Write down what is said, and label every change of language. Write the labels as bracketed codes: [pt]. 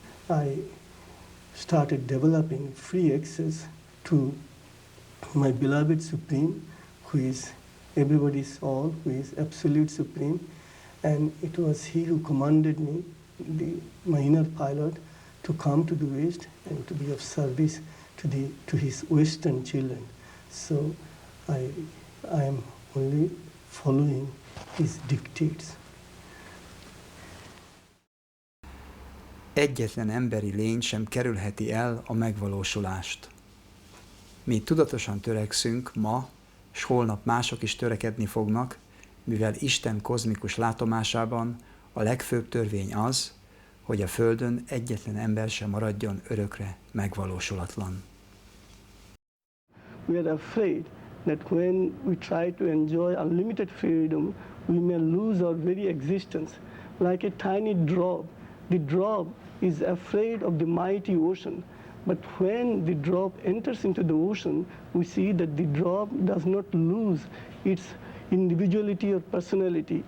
[en] I started developing free access to my beloved Supreme, who is everybody's all, who is absolute Supreme, and it was he who commanded me, my inner pilot, to come to the West and to be of service to his Western children. So I am only following his dictates. [hu] Egyetlen emberi lény sem kerülheti el a megvalósulást. Mi tudatosan törekszünk ma, s holnap mások is törekedni fognak, mivel Isten kozmikus látomásában a legfőbb törvény az, hogy a Földön egyetlen ember sem maradjon örökre megvalósulatlan. [en] We are afraid that when we try to enjoy unlimited freedom, we may lose our very existence. Like a tiny drop, the drop is afraid of the mighty ocean. But when the drop enters into the ocean, we see that the drop does not lose its individuality or personality.